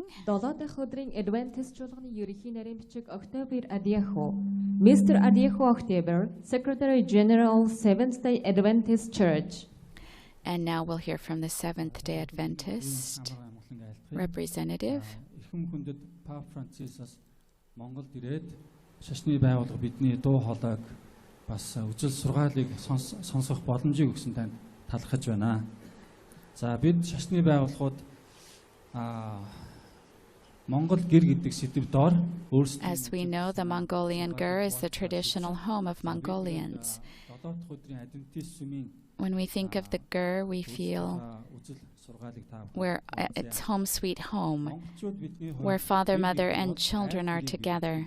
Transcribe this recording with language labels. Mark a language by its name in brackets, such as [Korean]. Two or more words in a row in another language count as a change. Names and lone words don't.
[English] Adventist Mr. Adieho October, Secretary General, Seventh-day Adventist Church. And now we'll hear from the Seventh-day Adventist representative. [Mongolian] Шашны байгууллага бидний дуу хоолойг бас үжил сургаалыг сонсох боломжийг өгсөн танд талархаж байна. За бид шашны байгууллагууд Монгол гэр гэдэг сэдв доор өөрсдөө [English] As we know, the Mongolian ger is the traditional home of Mongolians. When we think of the ger, we feel where it's home sweet home, where father, mother, and children are together.